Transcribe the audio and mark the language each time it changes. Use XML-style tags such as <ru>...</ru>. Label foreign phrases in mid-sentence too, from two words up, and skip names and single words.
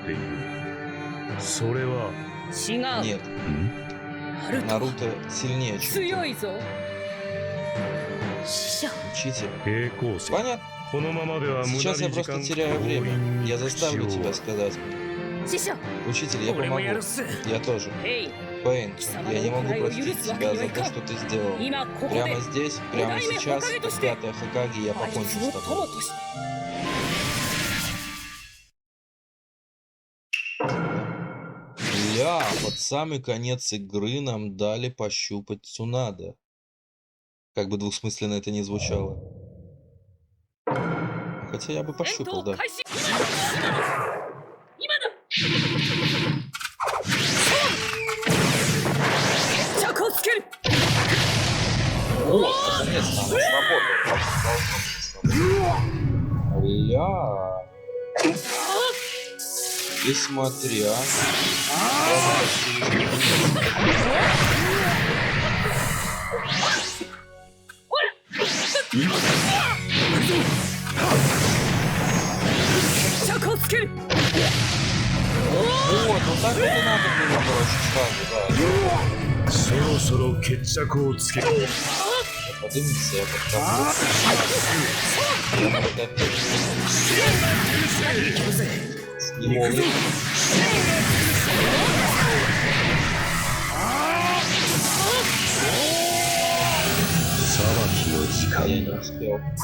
<ru>Нет. Наруто сильнее, чем ты. Учитель. Понятно. Сейчас я просто теряю время. Я заставлю тебя сказать мне.</ru> <ja>師匠</ja> <ru>Учитель, я</ru> <ja>俺も</ja> <ru>помогу.</ru> <ja>やるっす。</ja> <ru>Я тоже.</ru> <ja>へい、</ja> <ru>Пейн, я не могу простить тебя за то, что ты сделал.</ru> <ja>今ここで</ja> <ru>Прямо здесь, прямо сейчас, как пятая Хокаге, я</ru> <ja>あい</ja> <ru>покончу</ru> <ja>つ</ja> <ru>с</ru> <ja>の</ja> <ru>тобой.</ru> <ja>友として</ja> <ru>Ля, под самый конец игры нам дали пощупать Цунада. Как бы двусмысленно это ни звучало. Хотя я бы</ru> <ja>戦</ja> <ru>пощупал,</ru> <ja>闘</ja> <ru>да.</ru> <ja>開始。今だ。決着をつける。</ja> <ru>О, наконец-то оно сработало. Ля. И смотри, а. Вот, вот так вот и надо было, короче, сразу, да.</ru> <ja>そろそろ決着をつける。</ja> <ru>Подымется, я подкаплю. Я подкоплю. Не могу. Я не успел.</ru>